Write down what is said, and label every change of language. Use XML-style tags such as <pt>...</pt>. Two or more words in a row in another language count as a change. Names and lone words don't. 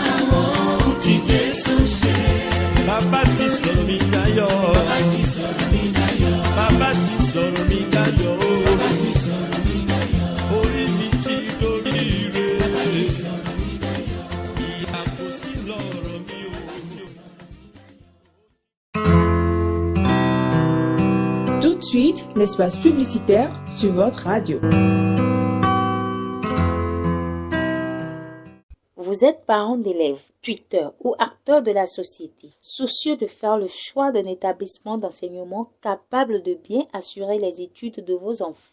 <yo>Bàbá ti sọ̀rọ̀ mi dayọ̀. Bàbá ti sọ̀rọ̀ mi dayọ̀. Bàbá ti sọ̀rọ̀ mi dayọ̀. Bàbá ti sọ̀rọ̀ mi dayọ̀. Orí mi ti dorí rẹ̀. Bàbá ti sọ̀rọ̀ mi dayọ̀. Ìyà kò sí lọ́rọ̀ mi ò.</yo> <fr>Tout de suite, l'espace publicitaire sur votre radio. Vous êtes parent d'élèves, tuteur ou acteur de la société, soucieux de faire le choix d'un établissement d'enseignement capable de bien assurer les études de vos enfants.</fr>